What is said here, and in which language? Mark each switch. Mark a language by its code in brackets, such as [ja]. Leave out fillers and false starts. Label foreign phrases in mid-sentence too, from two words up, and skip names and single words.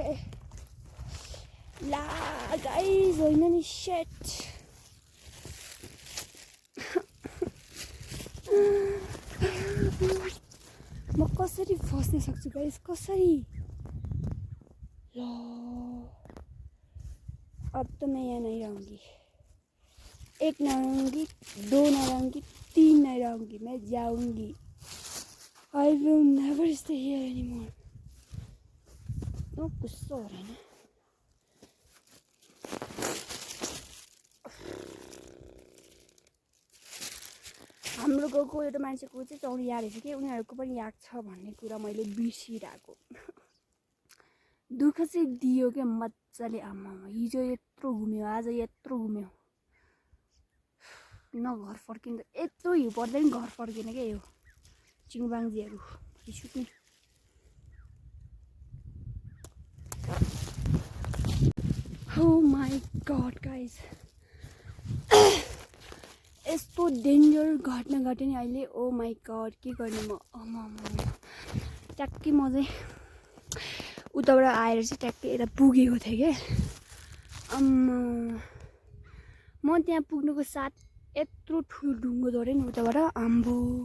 [ne] ला गाइस होइन नि सेट म कसरी फस्न सक्छु गाइस कसरी ल [hi] अब तो मैं यहाँ नहीं रहूँगी 1 नहीं रहूँगी 2 नहीं रहूँगी 3 नहीं रहूँगी मैं जाऊँगी [en] I will never stay here anymore [hi] गुस्सा हो रहा है ना [ne] हाम्रो गाउँको एउटा मान्छेको चाहिँ चौरी याद रहेछ कि उनीहरूको पनि याद छ भन्ने कुरा मैले बिर्सिरहेको दुःख चाहिँ दियो क्या मजाले आमामा हिजो यत्रो घुम्यो आज यत्रो घुम्यो न घर फर्किँदा यत्रो हिउँ पर्दा पनि घर फर्किएन क्या यो चिङबाङ्जीहरू रिसुक्ने [en] Oh my god guys [ne] यस्तो डेन्जर घटना घट्यो नि अहिले [en] Oh my god [ne] के गर्ने म ट्याक्कै म चाहिँ उताबाट आएर चाहिँ ट्याक्कै यता पुगेको थिएँ क्या म त्यहाँ पुग्नुको साथ यत्रो ठुलो ढुङ्गो झऱ्यो नि उताबाट आम्बो